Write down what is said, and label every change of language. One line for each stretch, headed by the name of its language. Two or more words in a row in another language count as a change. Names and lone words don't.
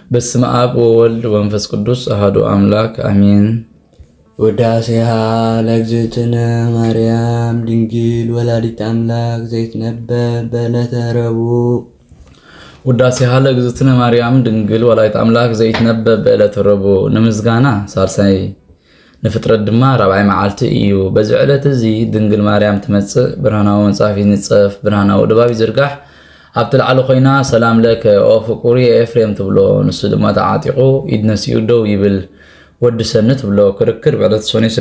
Geez: በስመ አብ ወወልድ ወመንፈስ ቅዱስ አሐዱ አምላክ አሜን። ውዳሴሃ ለእግዝእትነ ማርያም ድንግል ወላዲተ አምላክ ዘይትነበብ በዕለተ ረቡዕ። ውዳሴሃ ለእግዝእትነ ማርያም ድንግል ወላዲተ አምላክ ዘይትነበብ በዕለተ ረቡዕ።
Tigrinya: ንምስጋና ሳልሳይ ንፍጥረት ድማ ራብዓይ መዓልቲ እዩ። በዚ ዕለት እዚ ድንግል ማርያም ትመጽእ፣ ብርሃናዊ መጽሓፍ ይንጸፍ፣ ብርሃናዊ ድባብ ይዝርጋሕ። ኣብቲ ላዕሊ ኮይና
Geez: ሰላም ለከ
Tigrinya: ኦ ፍቁሪ ኤፍሬም ትብሎ፣ ንሱ ድማ ተዓጢቑ ኢድ ነሲኡ ደው ይብል። ወዲ ሰኒ ትብሎ ክርክር ብዕለት ሰኔ ስለ